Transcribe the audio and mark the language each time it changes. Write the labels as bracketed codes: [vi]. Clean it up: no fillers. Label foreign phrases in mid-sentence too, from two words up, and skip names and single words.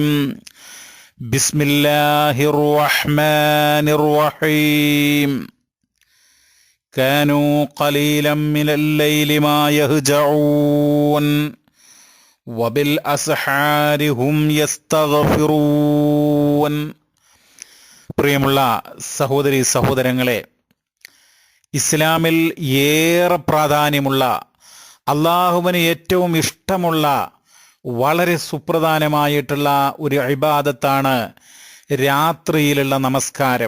[ar] بسم الله الرحمن الرحيم. كانوا قليلا من الليل ما يهجعون وبالأسحار هم يستغفرون. [ml] പ്രിയമുള്ള സഹോദരി സഹോദരങ്ങളെ, ഇസ്ലാമിൽ ഏറെ പ്രാധാന്യമുള്ള, അള്ളാഹുവിന് ഏറ്റവും ഇഷ്ടമുള്ള, വളരെ സുപ്രധാനമായിട്ടുള്ള ഒരു ഇബാദത്താണ് രാത്രിയിലുള്ള നമസ്കാരം.